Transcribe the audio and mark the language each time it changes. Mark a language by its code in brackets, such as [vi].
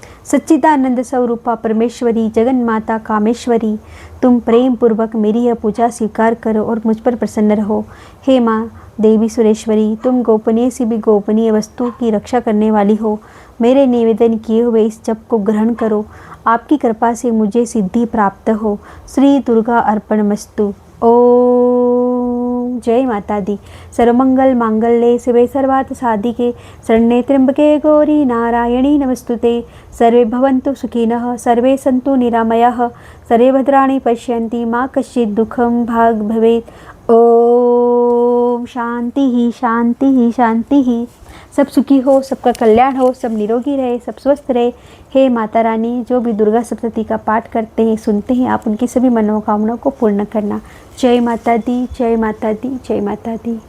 [hi] सच्चिदानंद स्वरूपा परमेश्वरी, जगन माता कामेश्वरी, तुम प्रेम पूर्वक मेरी यह पूजा स्वीकार करो और मुझ पर प्रसन्न रहो। हे माँ देवी सुरेश्वरी, तुम गोपनीय से भी गोपनीय वस्तु की रक्षा करने वाली हो। मेरे निवेदन किए हुए इस जप को ग्रहण करो। आपकी कृपा से मुझे सिद्धि प्राप्त हो। [sa] श्री दुर्गा अर्पणमस्तु। [hi] ओम जय माता दी। [sa] सर्वमंगल मांगल्ये शिवे सर्वार्थ साधिके शरण्ये त्र्यंबके गौरी नारायणी नमस्तुते। सर्वे भवन्तु सुखिनः, सर्वे सन्तु निरामयाः, सर्वे भद्राणि पश्यन्ति, मा कश्चित् दुःखं भाग् भवेत्। ओम शांति ही शांति ही शांति ही। [hi] सब सुखी हो, सबका कल्याण हो, सब निरोगी रहे, सब स्वस्थ रहे। हे माता रानी, जो भी दुर्गा सप्तशती का पाठ करते हैं, सुनते हैं, आप उनकी सभी मनोकामनाओं को पूर्ण करना। जय माता दी, जय माता दी, जय माता दी।